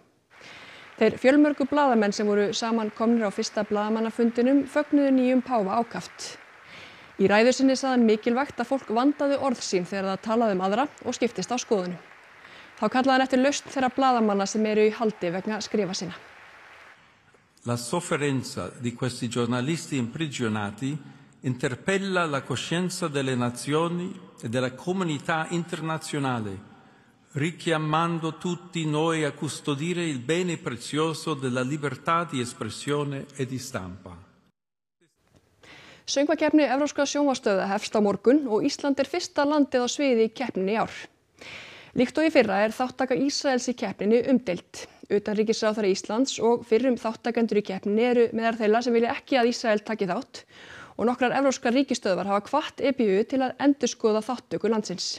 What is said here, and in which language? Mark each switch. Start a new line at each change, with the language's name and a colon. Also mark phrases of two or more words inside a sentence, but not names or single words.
Icelandic: Þeir fjölmörgu blaðamenn sem voru samankomnir á fyrsta blaðamannafundinum fögnuðu nýjum páfa ákaft. Í ræðu sinni sagði hann mikilvægt að fólk vandaði orð sín þegar það talaði aðra og skiptist á skoðunum. Þá kallaði hann eftir lausn þeirra blaðamanna sem eru í haldi vegna skrifa sinna.
Italian: La sofferenza di questi giornalisti imprigionati interpella la coscienza delle nazioni e della comunità internazionale, richiamando tutti noi a custodire il bene prezioso della libertà di espressione e di stampa.
Icelandic: Söngvakeppni Evrópskra sjónvarpsstöðva hefst á morgun og Ísland fyrsta landið á sviði í keppninni í ár. Líkt og í fyrra þáttaka Ísraels í keppninni umdeild. Utanríkisráðherra Íslands og fyrrum þáttakendur í keppninni eru meðal þeirra sem vilja ekki að Ísrael taki þátt og nokkrar evrópskar ríkisstöðvar hafa hvatt EBU til að endurskoða þátttöku landsins.